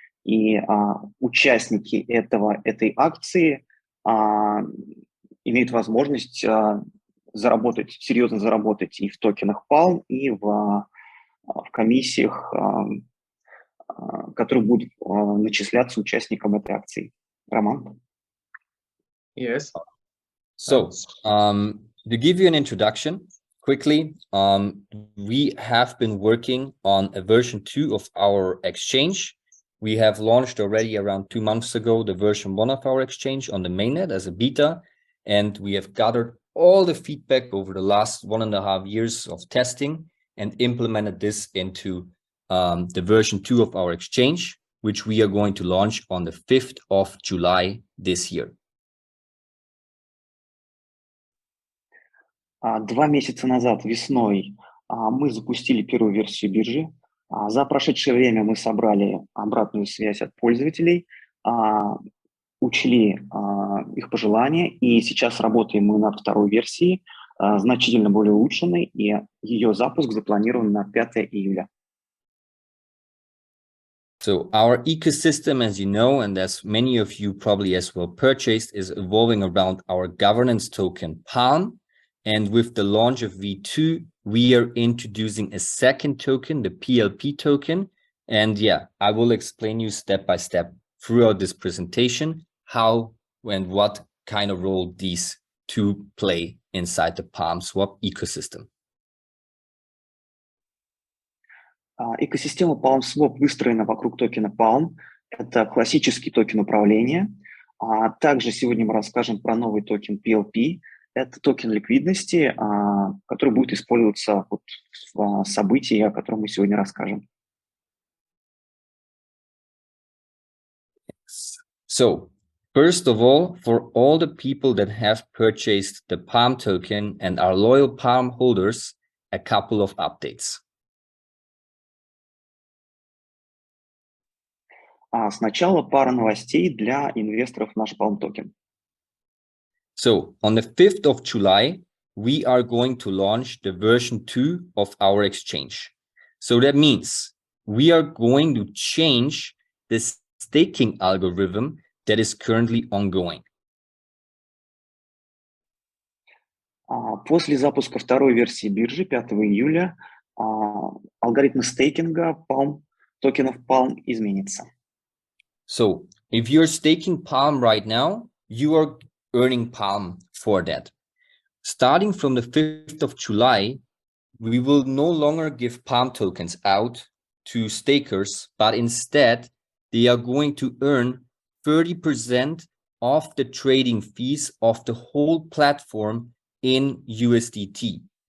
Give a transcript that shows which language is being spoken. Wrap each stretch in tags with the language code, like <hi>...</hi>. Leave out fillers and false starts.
<ru>И участники этой акции имеют возможность серьезно заработать и в токенах Palm, и в комиссиях, которые будут начисляться участникам этой акции. Роман?</ru> <en>Yes. So, to give you an introduction, quickly, we have been working on a version 2 of our exchange. We have launched already around 2 months ago the version 1 of our exchange on the mainnet as a beta, and we have gathered all the feedback over the last 1.5 years of testing and implemented this into the version 2 of our exchange, which we are going to launch on the 5th of July this year.</en> <ru>2 месяца назад, весной, мы запустили первую версию биржи. За прошедшее время мы собрали обратную связь от пользователей, учли их пожелания, и сейчас работаем мы над второй версией, значительно более улучшенной, и ее запуск запланирован на 5 июля.</ru> <en>So our ecosystem, as you know, and as many of you probably as well purchased, is evolving around our governance token Palm. And with the launch of V2, we are introducing a second token, the PLP token. And yeah, I will explain you step by step throughout this presentation, how and what kind of role these two play inside the PalmSwap ecosystem.</en> <ru>Экосистема PalmSwap выстроена вокруг токена Palm. Это классический токен управления. Также сегодня мы расскажем про новый токен PLP. Это токен ликвидности, который будет использоваться в событии, о котором мы сегодня расскажем.</ru> <en>So, first of all, for all the people that have purchased the Palm token and are loyal Palm holders, a couple of updates.</en> <ru>Сначала пара новостей для инвесторов в наш Palm токен.</ru> <en>So, on the 5th of July, we are going to launch the version 2 of our exchange. So that means we are going to change the staking algorithm that is currently ongoing.</en> <ru>После запуска второй версии биржи 5 июля алгоритм стейкинга токенов Palm изменится.</ru> <en>So, if you're staking Palm right now, you are earning Palm for that. Starting from the 5th of July, we will no longer give Palm tokens out to stakers, but instead they are going to earn 30% of the trading fees of the whole platform in USDT.</en>